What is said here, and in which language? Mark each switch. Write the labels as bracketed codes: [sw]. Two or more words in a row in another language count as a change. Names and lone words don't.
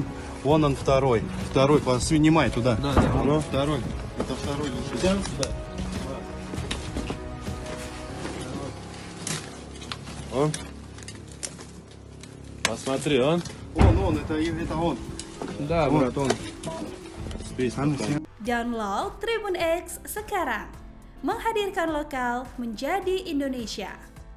[ru] Вон он второй. Снимай туда. Да. Ну, второй. Это второй лежит. Он. Посмотри, он. Он, это он. Да, брат, он. [id] Download Tribun X sekarang. Menghadirkan lokal menjadi Indonesia.